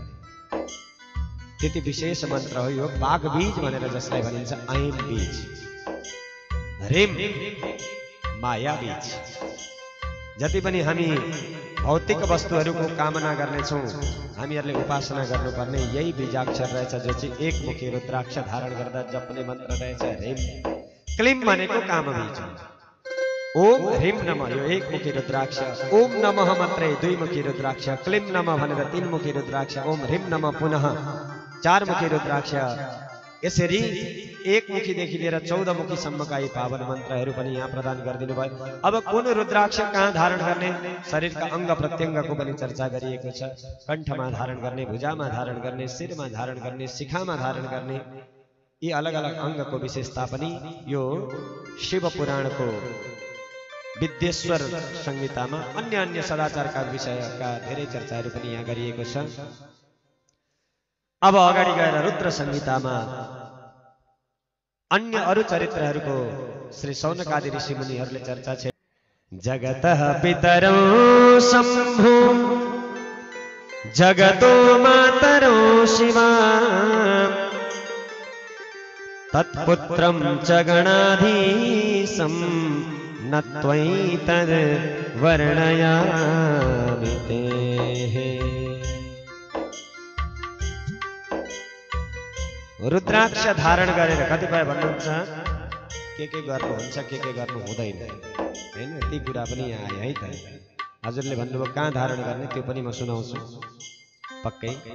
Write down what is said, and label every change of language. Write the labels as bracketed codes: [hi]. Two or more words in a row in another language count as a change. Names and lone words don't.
[ne] त्यति विशेष मन्त्र हो यो बाघ बीज भनेर जसलाई भनिन्छ ऐम बीज, रेम माया बीज। जति पनि हामी भौतिक वस्तुहरूको कामना गर्नेछौँ हामीहरूले उपासना गर्नुपर्ने यही बीजाक्षर रहेछ, जो चाहिँ एकमुखी रुद्राक्ष धारण गर्दा जप्ने मन्त्र रहेछ रेम। क्लीम भनेको काम बीज हो। [sa] ओम ह्रीम नमः [ne] यो एकमुखी रुद्राक्ष, [sa] ओम नमः [ne] मात्रै दुईमुखी रुद्राक्ष, [sa] क्लीम नमः [ne] भनेर तीनमुखी रुद्राक्ष, [sa] ओम ह्रीम नमः [ne] पुनः चारमुखी रुद्राक्ष। यसरी एकमुखीदेखि लिएर 14 मुखीसम्मका यी पावन मन्त्रहरू पनि यहाँ प्रदान गरिदिनु भयो। अब कुन रुद्राक्ष कहाँ धारण गर्ने, शरीरका अङ्ग प्रत्यङ्गको पनि चर्चा गरिएको छ। कण्ठमा धारण गर्ने, भुजामा धारण गर्ने, शिरमा धारण गर्ने, शिखामा धारण गर्ने, यी अलग अलग अङ्गको विशेषता पनि यो शिव पुराणको विद्येश्वर संहितामा अन्य अन्य सदाचारका विषयका धेरै चर्चाहरू पनि यहाँ गरिएको छ। अब अगाडि गएर रुद्र संहितामा अन्य अरु चरित्रहरूको श्री शौनकादि ऋषि मुनिहरूले चर्चा छ। [sa] जगतः पितरो शम्भु जगतो मातरो शिवा तत्पुत्रं च गणाधीशं न त्वैतद् वर्णयामि ते। [ne] रुद्राक्ष धारण गरेर कतिपय भन्नुहुन्छ के गर्नुहुन्छ के गर्नु हुँदैन हैन, ती कुरा पनि यहाँ आए है त। हजुरले भन्नुभयो कहाँ धारण गर्ने त्यो पनि म सुनाउँछु पक्कै।